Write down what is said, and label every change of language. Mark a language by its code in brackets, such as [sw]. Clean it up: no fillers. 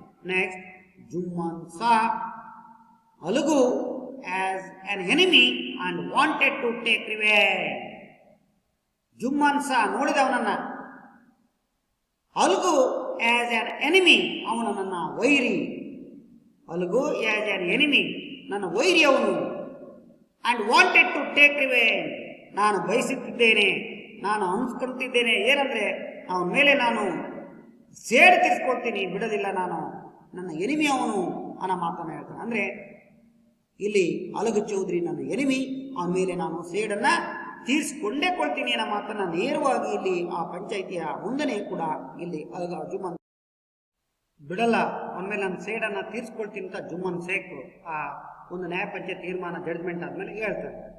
[en] Next Jumman saw Alugu as an enemy and wanted to take revenge. Jumman saw ನೋಡಿದವನನ್ನ Alugu as an enemy, [kn] ಅವನು ನನ್ನ ವೈರಿ. [en] Alugu as an enemy, [kn] ನನ್ನ ವೈರಿ ಅವನು. [en] and wanted to take revenge, [kn] ನಾನು ಬಯಸುತ್ತಿದ್ದೇನೆ, ನಾನು ಅನ್ಸ್ಕೊಳ್ತಿದ್ದೇನೆ. ಏನಂದ್ರೆ ಅವನ ಮೇಲೆ ನಾನು ಸೇಡು ತೀರಿಸ್ಕೊಳ್ತೀನಿ, ಬಿಡೋದಿಲ್ಲ, ನಾನು ನನ್ನ ಎನಿಮಿ ಅವನು ಅನ್ನೋ ಮಾತನ್ನು ಹೇಳ್ತಾನೆ. ಅಂದ್ರೆ ಇಲ್ಲಿ ಅಲುಗು ಚೌಧರಿ ನನ್ನ ಎನಿಮಿ, ಅವನ ಮೇಲೆ ನಾನು ಸೇಡನ್ನ ತೀರಿಸಿಕೊಂಡೇ ಕೊಳ್ತೀನಿ ಅನ್ನೋ ಮಾತನ್ನ ನೇರವಾಗಿ ಇಲ್ಲಿ ಆ ಪಂಚಾಯಿತಿಯ ಮುಂದನೆ ಕೂಡ ಇಲ್ಲಿ ಜುಮ್ಮನ್ ಬಿಡಲ್ಲ, ಅವನ ಮೇಲೆ ನಾನು ಸೇಡನ್ನ ತೀರಿಸ್ಕೊಳ್ತೀನಿ ಅಂತ ಜುಮ್ಮನ್ ಶೇಖ್ ಆ ಒಂದು ನ್ಯಾಯ ಪಂಚಾಯತ್ ತೀರ್ಮಾನ ಜಡ್ಜ್ಮೆಂಟ್ ಆದ್ಮೇಲೆ ಹೇಳ್ತಾರೆ.